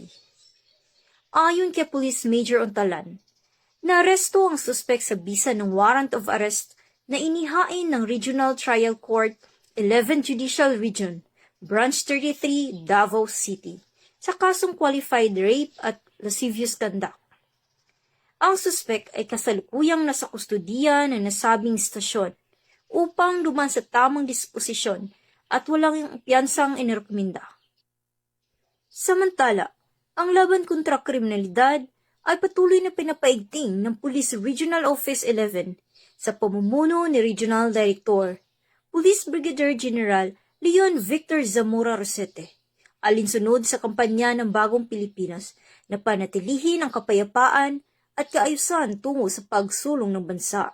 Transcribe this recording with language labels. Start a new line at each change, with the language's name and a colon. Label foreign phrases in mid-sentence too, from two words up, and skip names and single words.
Filipino: Ayon kay Police Major Untalan, naaresto ang suspect sa bisa ng
English: warrant of arrest
Filipino: na inihain ng Regional Trial Court 11 Judicial Region, Branch 33, Davao City, sa kasong
English: qualified rape
Filipino: at
English: lascivious conduct.
Filipino: Ang suspect ay kasalukuyang nasa kustudiya ng nasabing istasyon upang duman sa tamang disposisyon at walang piyansang inirekomenda. Samantala, ang laban kontra kriminalidad ay patuloy na pinapaigting ng Police Regional Office 11 sa pamumuno ni Regional Director Police Brigadier General Leon Victor Zamora Rosete, alinsunod sa kampanya ng Bagong Pilipinas na panatilihin ang kapayapaan at kaayusan tungo sa pagsulong ng bansa.